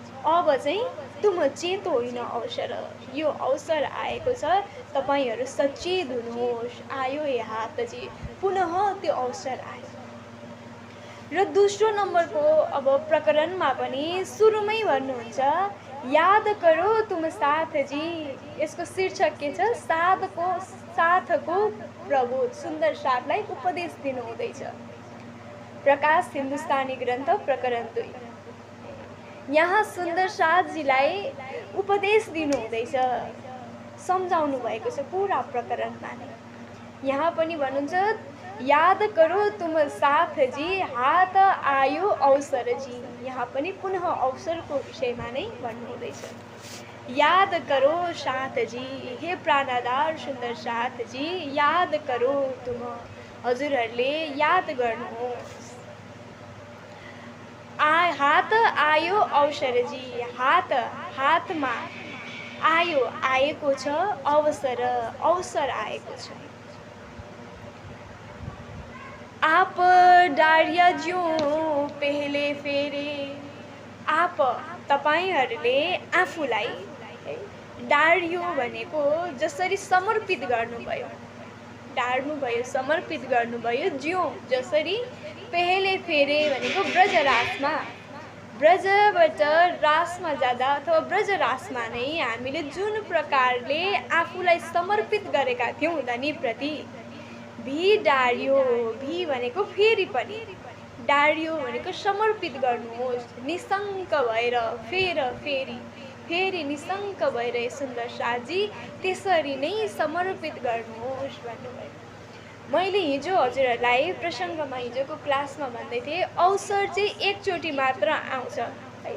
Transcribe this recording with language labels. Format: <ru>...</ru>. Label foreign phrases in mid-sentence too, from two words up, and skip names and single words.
<ne>अब चाहिँ</ne> <hi>तुम चेतो</hi> <ne>होइन अवसर, यो अवसर आएको छ, तपाईहरू सचेत हुनुहोस्। आयो हे हातजी, पुनः त्यो अवसर आयो। र दोस्रो नम्बरको अब प्रकरणमा पनि सुरुमै भन्नुहुन्छ,</ne> <hi>याद करो तुम साथजी।</hi> <ne>यसको शीर्षक के छ? साथको प्रबोध। सुन्दर साथलाई उपदेश दिनु हुँदैछ। प्रकाश हिन्दुस्तानी ग्रन्थ प्रकरण 2। यहाँ सुन्दर साथजीलाई उपदेश दिनु हुँदैछ, सम्झाउनु भएको छ पुरा प्रकरणमा नै। यहाँ पनि भन्नुहुन्छ,</ne> <hi>याद करो तुम साथजी, हात आयो अवसरजी।</hi> <ne>यहाँ पनि पुनः अवसरको विषयमा नै भन्नुहुँदैछ।</ne> <hi>याद करो साथजी, हे प्राणाधार सुन्दर साथजी, याद करो तुम।</hi> <ne>हजुरहरूले याद गर्नुहोस्। हात आयो अवसरजी, हातमा आयो, आएको छ, अवसर आएको छ।</ne> <hi>आप डारिया ज्यो पहले फेरे,</hi> <ne>आप तपाईहरूले आफूलाई, डारियो भनेको जसरी समर्पित गर्नुभयो, डार्नुभयो, समर्पित गर्नुभयो, ज्यो जसरी,</ne> <hi>पहले फेरे</hi> <ne>भनेको ब्रजरासमा, ब्रजबाट रासमा जाँदा अथवा ब्रजरासमा नै हामीले जुन प्रकारले आफूलाई समर्पित गरेका थियौँ धनीप्रति, भी डारियो, भी भनेको फेरि पनि, डारियो भनेको समर्पित गर्नुहोस्, निशङ्क भएर, फेरि निशङ्क भएर सुन्दर साथजी त्यसरी नै समर्पित गर्नुहोस् भन्नुभयो। मैले हिजो हजुरहरूलाई प्रसङ्गमा, हिजोको क्लासमा भन्दै थिएँ, अवसर चाहिँ एकचोटि मात्र आउँछ है।</ne>